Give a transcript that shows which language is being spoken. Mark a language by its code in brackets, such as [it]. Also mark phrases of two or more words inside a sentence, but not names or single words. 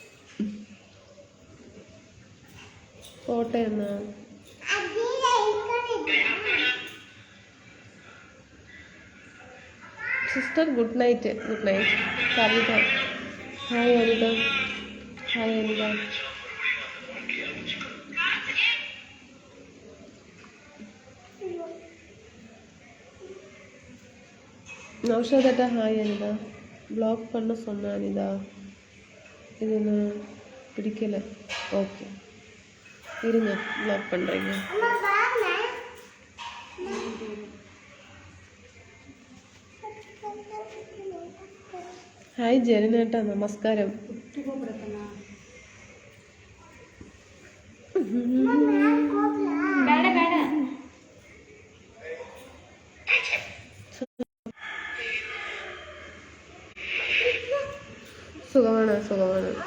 [ml] ഫോട്ടോ എന്നാ? സിസ്റ്റർ [en] good night. good night. [ml] കവിത ഹായ്. അനിത ഹായ്. [ta] അനിത நௌஷாதட்டா ஹாய். அனிதா ப்ளாக் பண்ண சொன்ன அனிதா, இது நான் பிடிக்கல. ஓகே இருங்க, ப்ளாக் பண்ணுறீங்க. [ml] ഹായ് ജെറിനേട്ടാ, നമസ്കാരം. സുഖമാണ് സുഖമാണ്.